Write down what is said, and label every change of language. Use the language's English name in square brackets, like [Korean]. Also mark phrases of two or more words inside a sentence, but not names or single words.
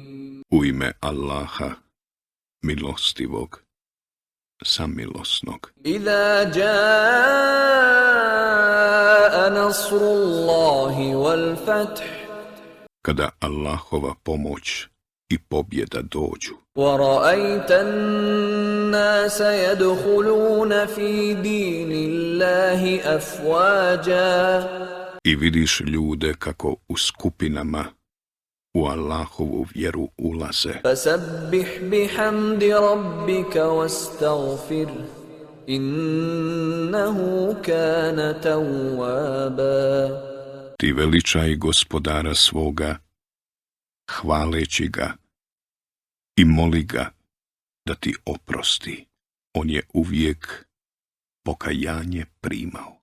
[Bosnian] U ime Allaha, milostivog, samilosnog. [Arabic] إذا جاء نصر الله والفتح. [Bosnian] Kada Allahova pomoć i pobjeda dođu. [Arabic] وَرَأَيْتَ النَّاسَ يَدْخُلُونَ فِي دِينِ اللَّهِ أَفْوَاجًا. [Bosnian] I vidiš ljude kako u skupinama u Allahovu vjeru ulaze. [Arabic] فَسَبِّحْ بِحَمْدِ رَبِّكَ وَاسْتَغْفِرْ إِنَّهُ كَانَ تَوَّابًا. [Bosnian] Ti veličaj Gospodara svoga, hvaleći ga i moli ga da ti oprosti. On je uvijek pokajanje primao.